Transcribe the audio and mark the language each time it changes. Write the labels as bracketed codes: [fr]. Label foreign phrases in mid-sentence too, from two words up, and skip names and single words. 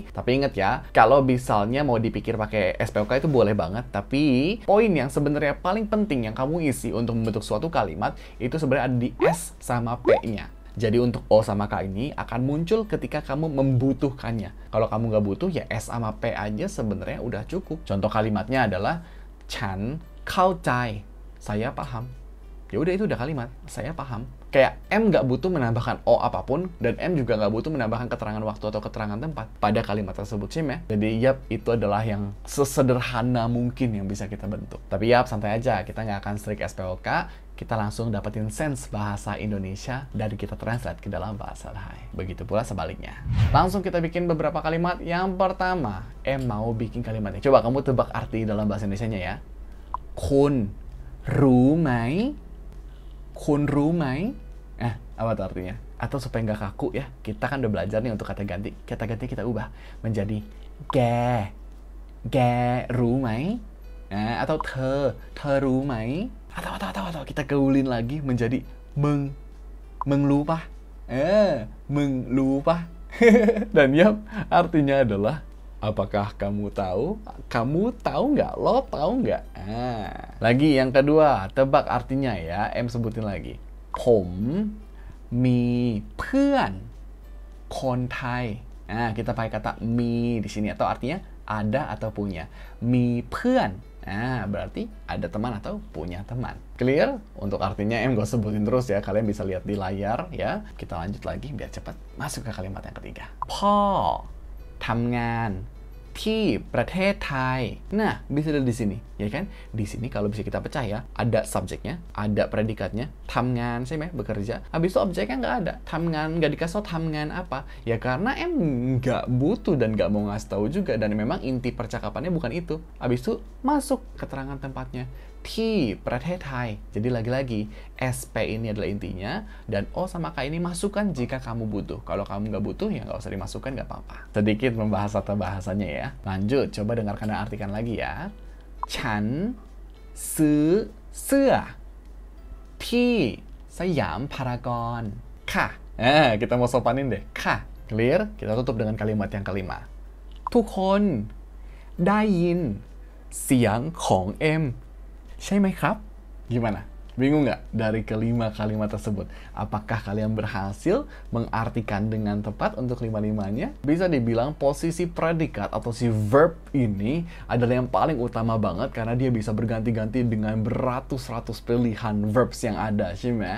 [id] Tapi ingat ya, kalau misalnya mau dipikir pakai SPOK itu boleh banget, tapi poin yang sebenarnya paling penting yang kamu isi untuk membentuk suatu kalimat itu sebenarnya ada di S sama P-nya. Jadi untuk O sama K ini akan muncul ketika kamu membutuhkannya. Kalau kamu nggak butuh, ya S sama P aja sebenarnya udah cukup. Contoh kalimatnya adalah [th] ฉันเข้าใจ [id] saya paham. Ya udah, itu udah kalimat, saya paham. Kayak M nggak butuh menambahkan O apapun, dan M juga nggak butuh menambahkan keterangan waktu atau keterangan tempat pada kalimat tersebut, ya. Jadi itu adalah yang sesederhana mungkin yang bisa kita bentuk. Tapi santai aja, kita nggak akan strict SPOK, kita langsung dapetin sense bahasa Indonesia dari kita translate ke dalam bahasa Thai. Begitu pula sebaliknya. Langsung kita bikin beberapa kalimat. Yang pertama, M mau bikin kalimatnya. Coba kamu tebak arti dalam bahasa Indonesianya ya. [th] คุณรู้ไหม คุณรู้ไหม? [id] Apa tuh artinya? Atau supaya nggak kaku ya, kita kan udah belajar nih untuk kata ganti. Kata ganti kita ubah menjadi [th] แก รู้ไหม? Atau เธอ รู้ไหม? [id] Atau kita gaulin lagi menjadi [th] มึง รู้ปะ? มึง รู้ปะ? [id] Dan artinya adalah Apakah kamu tahu? Kamu tahu nggak? Lo tahu nggak? Lagi yang kedua, tebak artinya ya. Sebutin lagi. [th] ผมมีเพื่อนคนไทย [id] kita pakai kata mi di sini atau artinya ada atau punya. [th] มีเพื่อน [id] berarti ada teman atau punya teman. Clear? Untuk artinya gak sebutin terus ya. Kalian bisa lihat di layar ya. Kita lanjut lagi biar cepat masuk ke kalimat yang ketiga. [th] พ่อทำงานที่ประเทศไทย [id] Nah, bisa lihat di sini, ya kan? Di sini kalau bisa kita pecah ya, ada subjeknya, ada predikatnya, [th] ทำงาน ใช่ไหม bekerja. [id] Habis itu objeknya nggak ada, ทำงาน nggak dikasih tau ทำงาน apa. Ya karena nggak butuh dan nggak mau ngasih tahu juga, dan memang inti percakapannya bukan itu. Habis itu masuk keterangan tempatnya, [th] ที่ประเทศไทย. [id] Jadi lagi-lagi, SP ini adalah intinya, dan O sama K ini masukkan jika kamu butuh. Kalau kamu nggak butuh, ya nggak usah dimasukkan, nggak apa-apa. Sedikit membahas tata bahasanya ya. Lanjut, coba dengarkan dan artikan lagi ya. [th] ฉันซื้อเสื้อที่สยามพารากอน ค่ะ [id] kita mau sopanin deh. [th] ค่ะ Clear? [id] Kita tutup dengan kalimat yang kelima. [th] ทุกคนได้ยินเสียงของเอ็ม ใช่ไหมครับ Gimana? [id] Bingung nggak dari kelima kalimat tersebut? Apakah kalian berhasil mengartikan dengan tepat untuk lima-limanya? Bisa dibilang posisi predikat atau si verb ini adalah yang paling utama banget karena dia bisa berganti-ganti dengan beratus-ratus pilihan verbs yang ada, sih ya?